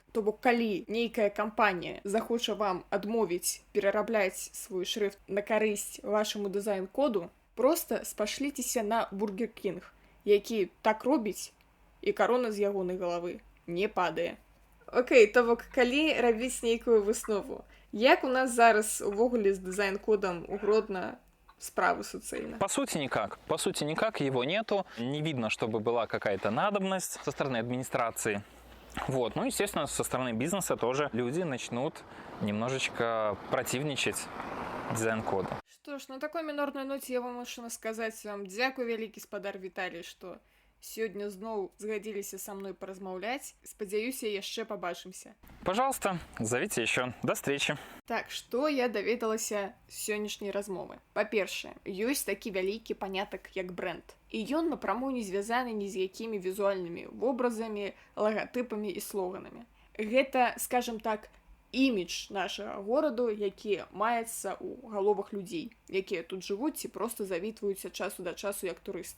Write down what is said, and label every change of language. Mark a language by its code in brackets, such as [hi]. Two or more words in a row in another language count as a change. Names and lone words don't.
[be] То бок, калі нейкая кампанія захоча вам адмовіць перарабляць свой шрифт на карысць вашаму дызайн-коду, проста спашліцеся на Бургер Кінг, які так робіць, і карона з ягонай галавы не падае. Окей, то бок, калі рабіць нейкую выснову, як у нас зараз увогуле з дызайн-кодам у Гродно справы суцэльна? [ru] По сути, никак. По сути, никак, его нету. Не видно, чтобы была какая-то надобность со стороны администрации. Вот. Ну, естественно, со стороны бизнеса тоже люди начнут немножечко противничать дизайн-коду. [be] Што ж, на такой мінорнай ноце я вымушана сказаць вам дзякуй вялікі спадар Віталій, што сёння зноў згадзіліся са мной паразмаўляць. Спадзяюся, яшчэ пабачымся. [ru] Пожалуйста, зовите еще. До встречи. [be] Так, што я даведалася з сённяшняй размовы? Па-першае, ёсць такі вялікі панятак, як брэнд. І ён напраму не звязаны ні з якімі візуальнымі вобразамі, лагатыпамі і слоганамі. Гэта, скажем так, імідж нашага гораду, які маецца ў галовах людзей, якія тут жывуць ці проста завітваюць ад часу да часу як турысты.